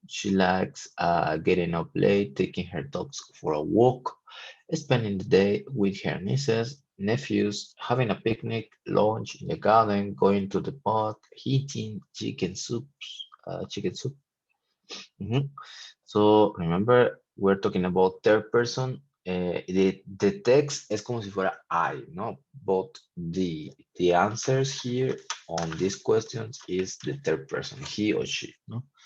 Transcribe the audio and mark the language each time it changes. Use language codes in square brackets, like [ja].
[en] She likes getting up late, taking her dogs for a walk, spending the day with her nieces, nephews, having a picnic, lunch in the garden, going to the park, eating chicken soup. Mhm. So remember, we're talking about third person. The text [es] es como si fuera I, no? [en] But the answers here on these questions is the third person, he or she, no?